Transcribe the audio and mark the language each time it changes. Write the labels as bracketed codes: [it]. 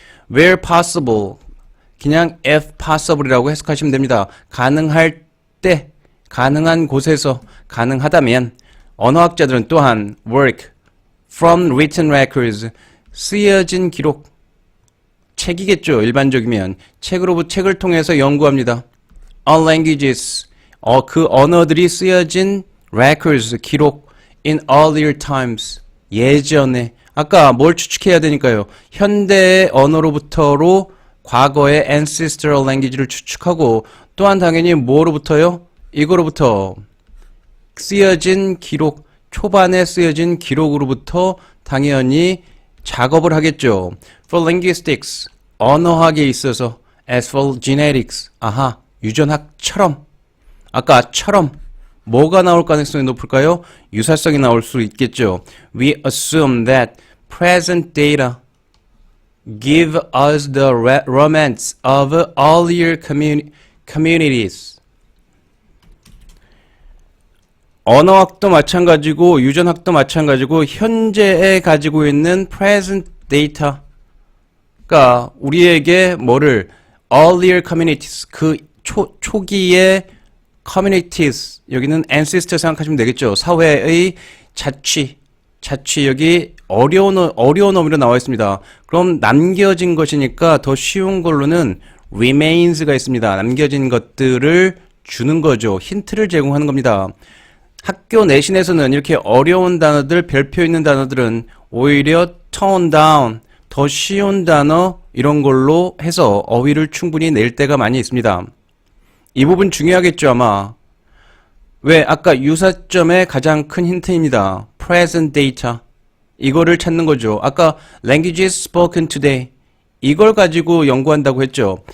[en] where possible, [ko] 그냥 if possible이라고 해석하시면 됩니다. 가능할 때, 가능한 곳에서, 가능하다면 언어학자들은 또한 [en] work from written records, [ko] 쓰여진 기록, 책이겠죠. 일반적이면 책을 통해서 연구합니다. on languages, 그 언어들이 쓰여진 records, 기록 [en] in earlier times, [ko] 예전에. 아까 뭘 추측해야 되니까요. 현대의 언어로부터로 과거의 ancestral language를 추측하고 또한 당연히 뭐로부터요? 이거로부터 쓰여진 기록, 초반에 쓰여진 기록으로부터 당연히 작업을 하겠죠. [en] For linguistics, [ko] 언어학에 있어서 [en] as for genetics, [ko] 유전학처럼 아까처럼 뭐가 나올 가능성이 높을까요? 유사성이 나올 수 있겠죠. [en] We assume that present data give us the romance of earlier communities. [ko] 언어학도 마찬가지고 유전학도 마찬가지고 현재에 가지고 있는 present data가 우리에게 뭐를 earlier communities, 그 초기의 communities, 여기는 ancestor 생각하시면 되겠죠. 사회의 자취 여기 어려운 어미로 나와 있습니다. 그럼 남겨진 것이니까 더 쉬운 걸로는 remains가 있습니다. 남겨진 것들을 주는 거죠. 힌트를 제공하는 겁니다. 학교 내신에서는 이렇게 어려운 단어들, 별표 있는 단어들은 오히려 tone down, 더 쉬운 단어 이런 걸로 해서 어휘를 충분히 낼 때가 많이 있습니다. 이 부분 중요하겠죠, 아마. 왜? 아까 유사점의 가장 큰 힌트입니다. present data. 이거를 찾는 거죠. 아까 [en] languages spoken today. [ko] 이걸 가지고 연구한다고 했죠.